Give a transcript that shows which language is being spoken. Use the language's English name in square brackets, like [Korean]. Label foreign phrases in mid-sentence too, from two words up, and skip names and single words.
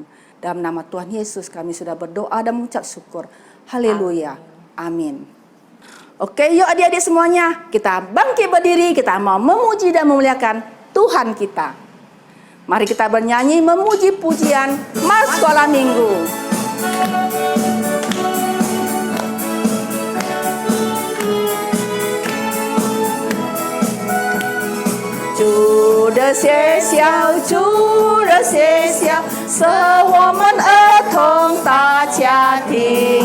[Indonesian] Dalam nama Tuhan Yesus kami sudah berdoa dan mengucap syukur. Haleluya. Amin. Oke, yuk adik-adik semuanya, kita bangkit berdiri, kita mau memuji dan memuliakan Tuhan kita. Mari kita bernyanyi memuji pujian Mas Sekolah Minggu. [Chinese] 主的学校，主的学校，是我们儿童大家庭。